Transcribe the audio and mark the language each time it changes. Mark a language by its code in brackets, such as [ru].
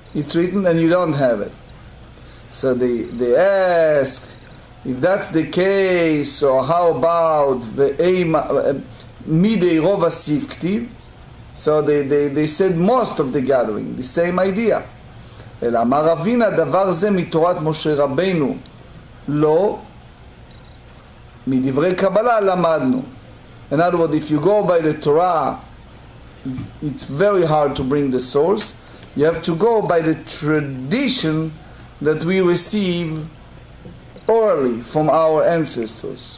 [en] It's written, and you don't have it. So they ask, if that's the case, so how about [arc] Midei Rov Asif Ktiv? [en] So they said most of the gathering, the same idea. [he] אלא אמר אבינה, דבר זה מתורת משה רבנו, לא מדברי קבלה למדנו. [en] In other words, if you go by the Torah, it's very hard to bring the source. You have to go by the tradition that we receive orally from our ancestors.